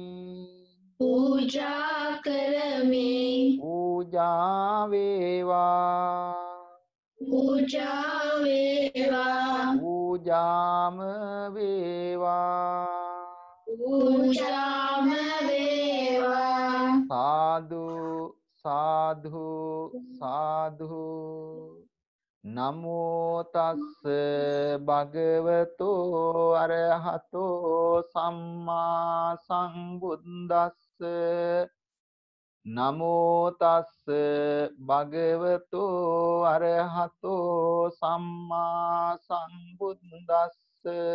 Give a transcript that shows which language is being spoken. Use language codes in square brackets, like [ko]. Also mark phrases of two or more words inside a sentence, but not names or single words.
[si] පූජා කරමි පූජා වේවා පූජා වේවා පූජාම වේවා පූජාම වේවා [pi] සාදු සාදු සාදු නමෝ තස්ස භගවතෝ අරහතෝ සම්මා සම්බුද්දස්ස නමෝ තස්ස භගවතෝ අරහතෝ සම්මා සම්බුද්දස්ස